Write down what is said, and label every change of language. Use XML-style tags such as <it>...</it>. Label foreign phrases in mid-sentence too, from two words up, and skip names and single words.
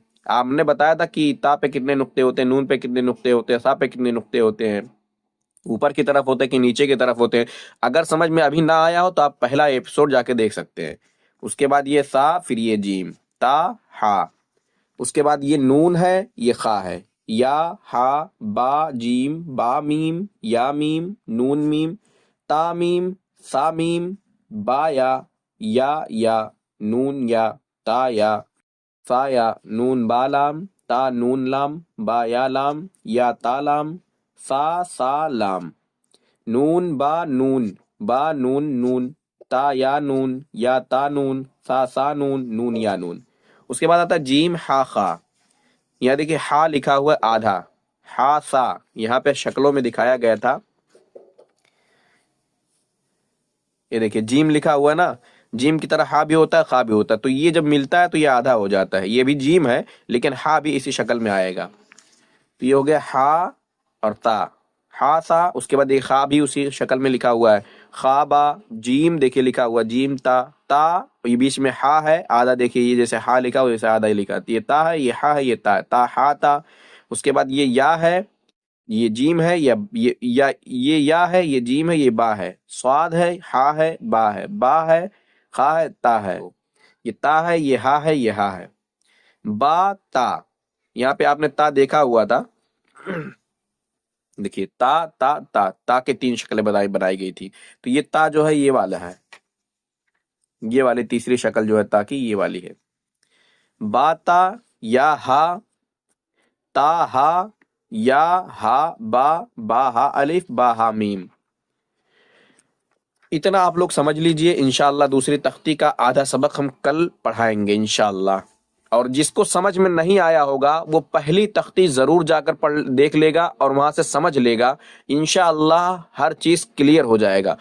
<ur>آپ نے بتایا تھا کہ تا پہ کتنے نقطے ہوتے ہیں، نون پہ کتنے نقطے ہوتے ہیں، سا پہ کتنے نقطے ہوتے ہیں، اوپر کی طرف ہوتے ہیں کہ نیچے کی طرف ہوتے ہیں۔ اگر سمجھ میں ابھی نہ آیا ہو تو آپ پہلا ایپیسوڈ جا کے دیکھ سکتے ہیں۔ اس کے بعد یہ سا، پھر یہ جیم، تا ہا۔ اس کے بعد یہ نون ہے، یہ خا ہے، یا ہا با جیم، با میم، یا میم، نون میم، تا میم، سا میم، با یا نون یا، تا یا، سا یا، نون با لام، تا نون لام، با یا لام، یا تا لام، سا لام، نون با نون نون، تا یا نون، یا تا نون، سا نون، نون یا نون۔ اس کے بعد آتا ہے جیم ہا خا۔ یہاں دیکھیے ہا لکھا ہوا ہے آدھا، ہا سا یہاں پہ شکلوں میں دکھایا گیا تھا، یہ دیکھیے جیم لکھا ہوا ہے نا، جیم کی طرح ہا بھی ہوتا ہے خا بھی ہوتا ہے، تو یہ جب ملتا ہے تو یہ آدھا ہو جاتا ہے، یہ بھی جیم ہے لیکن ہا بھی اسی شکل میں آئے گا، تو یہ ہو گیا ہا اور تا، ہا سا۔ اس کے بعد یہ خا بھی اسی شکل میں لکھا ہوا ہے، خا با، جیم دیکھیے لکھا ہوا جیم تا، تا یہ بیچ میں ہا ہے آدھا، دیکھیے یہ جیسے ہا لکھا ہوا جیسے آدھا ہی لکھا، یہ تا ہے، یہ ہا ہے، یہ تا ہے، تا ہا تا۔ اس کے بعد یہ یا ہے، یہ جیم ہے، یہ یا ہے، یہ جیم ہے، یہ با ہے، سواد ہے، ہا ہے، با ہے، خا ہے، تا ہے، یہ تا ہے، یہ ہا ہے، یہ ہا ہے، با تا۔ یہاں پہ آپ نے تا دیکھا ہوا تھا، دیکھیے تا تا تا، تا کے تین شکلیں بنائی گئی تھی، تو یہ تا جو ہے یہ والا ہے، یہ والی تیسری شکل جو ہے تا کی یہ والی ہے، با تا یا ہا، تا ہا، یا ہا با ہا الف، با ہا میم۔ اتنا آپ لوگ سمجھ لیجئے، انشاءاللہ دوسری تختی کا آدھا سبق ہم کل پڑھائیں گے انشاءاللہ، اور جس کو سمجھ میں نہیں آیا ہوگا وہ پہلی تختی ضرور جا کر دیکھ لے گا اور وہاں سے سمجھ لے گا، انشاءاللہ ہر چیز کلیئر ہو جائے گا۔</ur>